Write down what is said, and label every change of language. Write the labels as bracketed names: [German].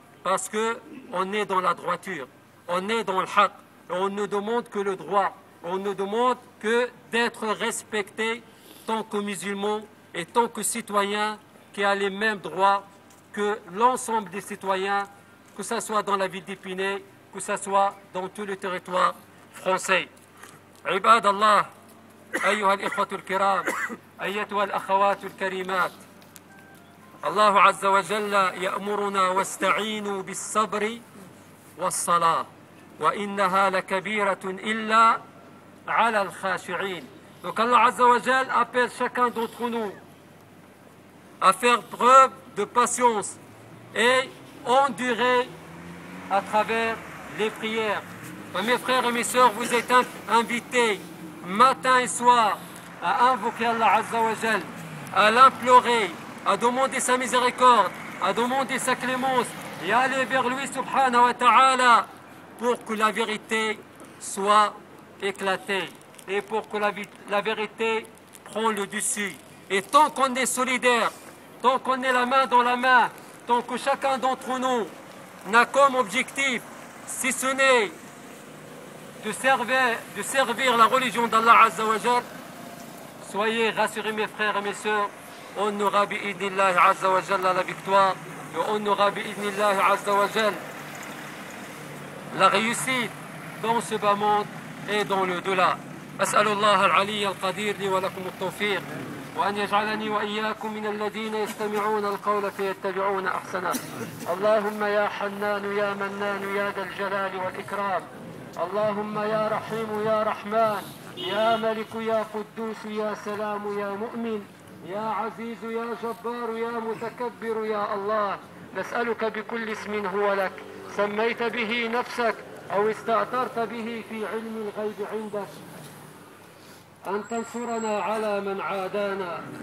[French] Parce qu'on est dans la droiture, on est dans le haqq, on ne demande que le droit, on ne demande que d'être respecté tant que musulman et tant que citoyen qui a les mêmes droits que l'ensemble des citoyens, que ce soit dans la ville d'Épinay, que ce soit dans tout le territoire français. [Arabic] عباد الله أيها الإخوة الكرام أيتها الأخوات الكريمات الله عز وجل يأمرنا واستعينوا بالصبر والصلاة وإنها لكبيرة إلا على الخاشعين. [French] Donc Allah Azza wa Jal appelle chacun d'entre nous à faire preuve de patience et endurer à travers les prières. Mes frères et mes sœurs, vous êtes invités matin et soir à invoquer Allah Azza wa Jal, à l'implorer, à demander sa miséricorde, à demander sa clémence et à aller vers lui subhanahu wa ta'ala pour que la vérité soit éclatée et pour que la vérité prenne le dessus. Et tant qu'on est solidaire, tant qu'on est la main dans la main, tant que chacun d'entre nous n'a comme objectif, si ce n'est de servir la religion d'Allah Azza wa Jal, soyez rassurés mes frères et mes sœurs, on aura bi'idnillahi Azza wa Jal la victoire et on aura bi'idnillahi Azza wa Jal la réussite dans ce bas monde et dans le delà. [Arabic] أسأل الله العلي القدير لي ولكم التوفيق وأن يجعلني وإياكم من الذين يستمعون القول فيتبعون أحسنه. اللهم يا حنان يا منان يا ذا الجلال والإكرام، اللهم يا رحيم يا رحمن يا ملك يا قدوس يا سلام يا مؤمن يا عزيز يا جبار يا متكبر يا الله، نسألك بكل اسم هو لك سميت به نفسك أو استأثرت به في علم الغيب عندك أن تنصرنا على من عادانا.